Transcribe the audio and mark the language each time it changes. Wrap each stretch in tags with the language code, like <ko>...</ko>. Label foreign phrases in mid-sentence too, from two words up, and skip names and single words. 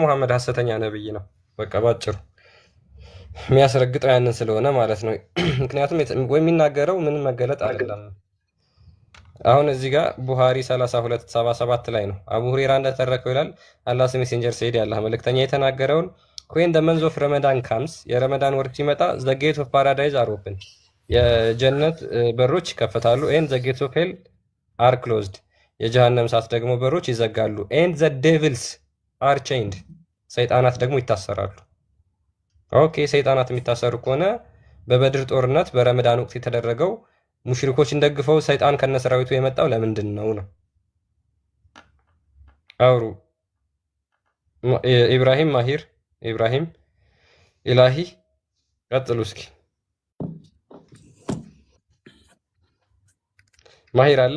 <am>ሙሐመድ ሐሰተኛ ነብይ ነው። በቃ ባጭሩ የሚያስረግጠው ያንን ስለሆነ ማለት ነው። ምክንያቱም ወይ የሚናገረው ምንም መገለጥ አይደለም። አሁን እዚህ ጋር ቡሃሪ 3277 ላይ ነው አቡ ሁሬራ እንደተረከው ይላል።</am> <en>Allah's messenger said</en> <am>ያላህ መልእክተኛ የተናገረውን</am> <en>when the month of Ramadan comes</en> <am>የረመዳን ወር ሲመጣ</am> <en>the gates of paradise are open</en> <am>የጀነት በሮች ይከፈታሉ</am> <en>and the gates of hell are closed</en> <am>የጀሃነም ሳት ደግሞ በሮች ይዘጋሉ</am> <en>and the devils are chained</en> <am>ሰይጣናት ደግሞ ይታሰራሉ። ኦኬ ሰይጣናት የሚታሰሩ ከሆነ በበድር ጦርነት በረመዳን ወቅት የተደረገው ሙሽሪኮችን ደግፈው ሰይጣን ከነሰራዊቱ የመጣው ለምንድን ነው? አውሩ ኢብራሂም ማሂር ኢብራሂም ኢላሂ ቀጥሉ እስኪ። ማሂር አለ?</am>